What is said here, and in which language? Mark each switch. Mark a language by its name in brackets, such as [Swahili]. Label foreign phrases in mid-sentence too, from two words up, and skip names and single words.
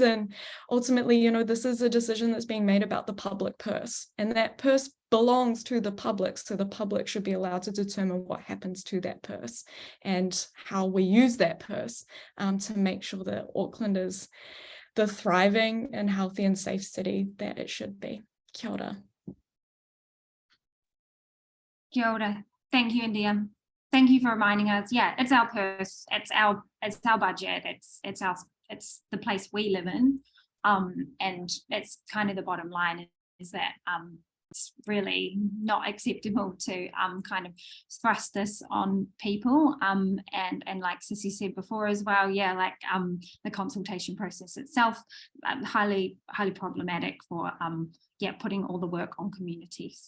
[English] And ultimately, you know, this is a decision that's being made about the public purse, and that purse belongs to the public. So the public should be allowed to determine what happens to that purse and how we use that purse to make sure that Auckland is the thriving and healthy and safe city that it should be. [Māori] Kia ora. Kia ora. [English] Thank you, India. Thank you for reminding us. Yeah, it's our purse, it's our budget, it's the place we live in, and that's kind of the bottom line, is that it's really not acceptable to kind of thrust this on people, and like Cissy said before as well, yeah, like the consultation process itself, highly problematic for yeah, putting all the work on communities.